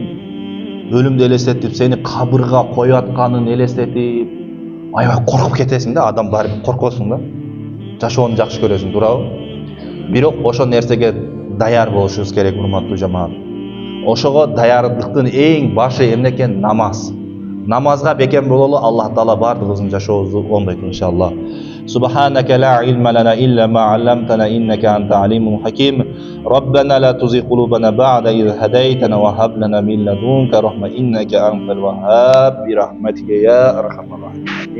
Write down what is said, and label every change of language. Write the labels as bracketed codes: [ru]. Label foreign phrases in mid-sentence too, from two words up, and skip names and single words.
[ky] Өлүмдү элестетип, сени кабырга коюп атканын элестетип, аябай коркуп кетесиң да, адам барып коркосуң да. Жашоону жакшы көрөсүң, туурабы? Бирок ошол нерсеге даяр болушубуз керек, урматтуу жамаат. Ошого даярдыктын эң башы эмне экен? Намаз. Намазга бекем бололу, Аллах Таала бардыгыбыздын жашообузду оңдойт иншаллах. [ar] سبحانك لا علم لنا إلا ما علمتنا إنك أنت عليم حكيم. ربنا لا تزغ قلوبنا بعد إذ هديتنا وهب لنا من لدنك رحمة إنك أنت الوهاب برحمتك يا أرحم الراحمين.